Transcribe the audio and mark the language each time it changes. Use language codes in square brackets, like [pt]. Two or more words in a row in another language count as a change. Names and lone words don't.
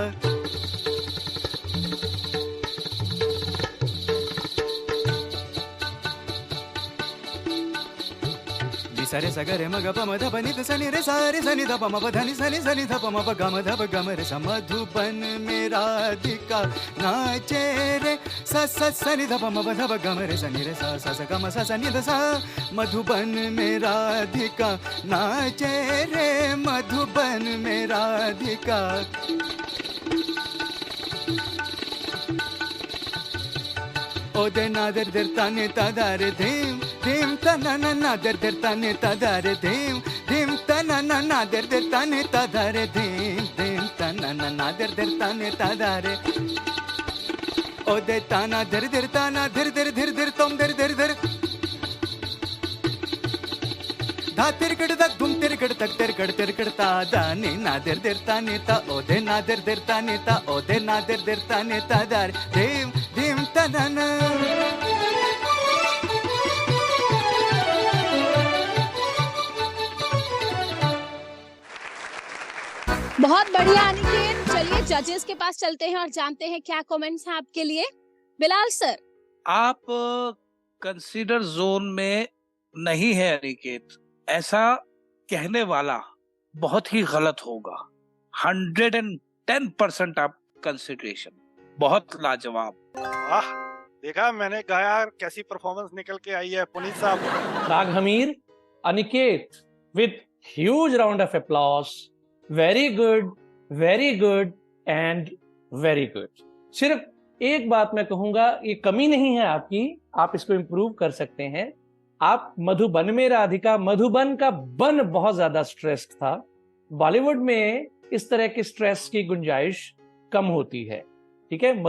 [hi] सरे सगरे मग प मध प नि ध सनि रे सा रे सनि ध प म प ध नि सनि सनि ध प म प ग म ध प ग म रे सा मधुबन में राधिका नाचे रे सा सा सनि ध प म प ध प ग म रे सनि रे सा सा सा ग म सा सनि ध सा मधुबन में राधिका नाचे रे मधुबन में राधिका। ओ दे नादर दर ताने तादारे धीम धीम तना ना नादर दर ताने तादारे धीम धीम तना ना नादर दर ताने तादारे धीम धीम तना ना नादर दर ताने तादारे। ओ दे ताना धर धर ताना धर धर धर धर तुम धर धर धर धा तिरकड़ तक धुम तिरकड़ तक तिरकड़ ता दाने नादर दर ताने ता ओ दे नादर दर ताने ता ओ दे नादर दर ताने तादारे धीम धीम तना ना। बहुत बढ़िया अनिकेत। चलिए जजेस के पास चलते हैं और जानते हैं क्या कमेंट्स हैं आपके लिए। बिलाल सर, आप [en] consider zone [hi] में नहीं है अनिकेत, ऐसा कहने वाला बहुत ही गलत होगा। 110% आप कंसिडरेशन, बहुत लाजवाब। वाह, देखा मैंने गाया, कैसी परफॉर्मेंस निकल के आई है पुनीत साहब। राग हमीर, [en] अनिकेत with huge round of applause. Very good and very good. [hi] सिर्फ एक बात मैं कहूंगा, ये कमी नहीं है आपकी, आप इसको इम्प्रूव कर सकते हैं। आप मधुबन में राधिका, मधुबन का बन बहुत ज्यादा स्ट्रेस्ड था। बॉलीवुड में इस तरह के स्ट्रेस की गुंजाइश कम होती है, ठीक है।